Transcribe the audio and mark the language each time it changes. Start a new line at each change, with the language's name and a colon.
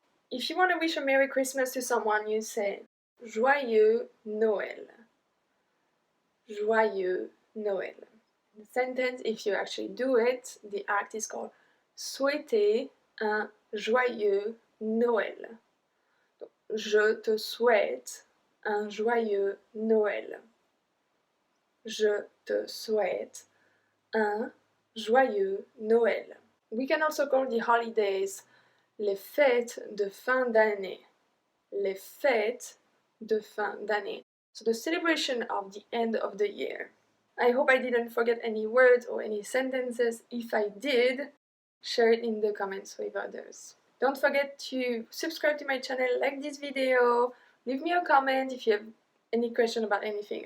English: If you want to wish a Merry Christmas to someone, you say
French: Joyeux Noël. Joyeux Noël.
English: The sentence, if you actually do it, the act is called
French: Souhaiter un joyeux Noël. Je te souhaite un joyeux Noël. Je te souhaite un joyeux Noël.
English: We can also call the holidays
French: les fêtes de fin d'année. Les fêtes de fin d'année.
English: So the celebration of the end of the year. I hope I didn't forget any words or any sentences. If I did, share it in the comments with others. Don't forget to subscribe to my channel, like this video, leave me a comment if you have any question about anything.